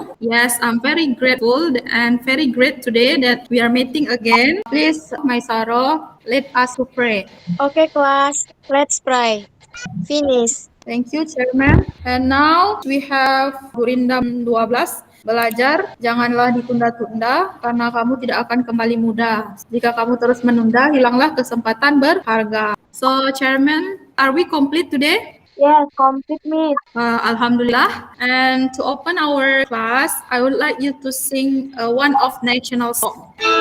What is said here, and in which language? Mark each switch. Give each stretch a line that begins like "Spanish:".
English: Yes, I'm very grateful and very great today that we are meeting again. Please, my Saro, let us to pray. Okay, class. Let's pray. Finish. Thank you, Chairman. And now we have Gurindam 12.
Indonesian: Belajar, janganlah ditunda-tunda karena kamu tidak akan kembali muda. Jika kamu terus menunda, hilanglah kesempatan berharga.
English: So, Chairman, are we complete today? Yes, complete, Miss.
Arabic: Alhamdulillah.
English: And to open our class, I would like you to sing one of national song.